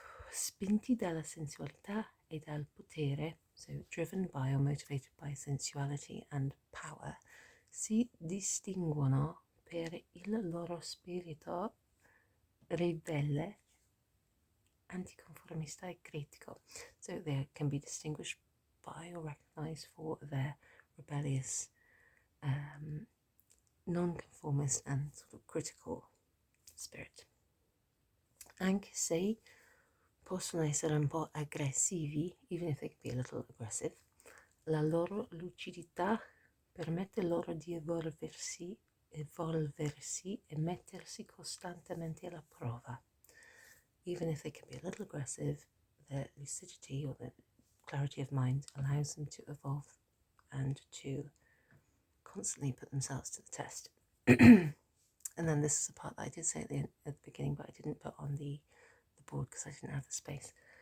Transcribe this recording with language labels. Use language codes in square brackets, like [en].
[it] Spinti dalla sensualità e dal potere, [en] so driven by or motivated by sensuality and power, [it] si distinguono per il loro spirito ribelle, anticonformista e critico. [en] So they can be distinguished by or recognized for their rebellious, non-conformist and sort of critical spirit. [it] Anche se possono essere un po' aggressivi, [en] even if they can be a little aggressive, [it] la loro lucidità permette loro di evolversi e mettersi costantemente alla prova. [en] Even if they can be a little aggressive, their lucidity or their clarity of mind allows them to evolve and to constantly put themselves to the test. And then this is a part that I did say at the beginning, but I didn't put on the board because I didn't have the space.